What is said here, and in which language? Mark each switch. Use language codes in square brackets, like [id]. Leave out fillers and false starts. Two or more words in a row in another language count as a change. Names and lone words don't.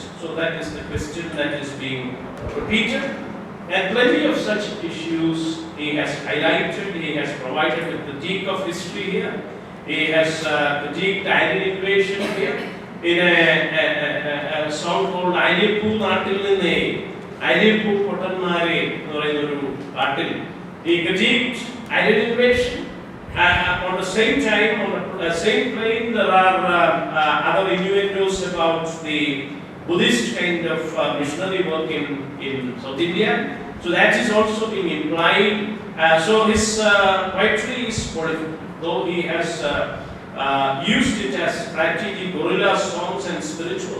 [en] So that is the question that is being repeated. And plenty of such issues he has highlighted. He has provided a critique of history here. He has critiqued alien invasion here. In a song called [ml] Ailippu Naatil Ninne, Ailippu Pottanmare എന്ന് പറയുന്ന ഒരു പാട്ടിൽ, [en] he critiqued alien invasion. On the same time, on the same plane, there are other innuendos about the Buddhist kind of missionary work in South India. So that is also being implied. So his poetry is prolific, though he has used it as strategy, guerrilla songs and spiritual.